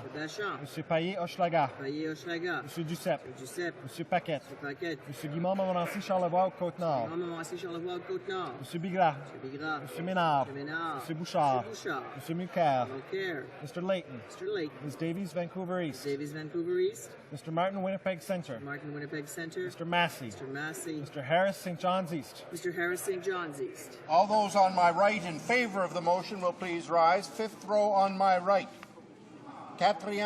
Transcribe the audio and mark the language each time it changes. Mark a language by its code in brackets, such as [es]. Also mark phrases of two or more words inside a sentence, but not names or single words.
[en] Mr. Bachamp. Mr. Paillet Hochelaga. Paillet Hochelaga. Mr. Duceppe. Mr. Giuseppe. Mr. Paquette. Mr. Paquette. Mr. Guimont Montmorency Charlevoix Côte-Nord. Maman Montmorency Charlevoix Côte-Nord. Mr. Bigras. Mr. Bigras. Mr. Ménard. Mr. Ménard. Mr. Bouchard. Mr. Bouchard. Mr. Mulcair. Mulcair. Mr. Layton. Mr. Layton. Ms. Davies, Vancouver East. Davies, Vancouver East. Mr. Martin, Winnipeg Centre. Martin, Winnipeg Center. Mr. Massey. Mr. Massey. Mr. Harris, St. John's East. Mr. Harris, St. John's East. All those on my right in favor of the motion will please rise. Fifth row on my right. Quatrième.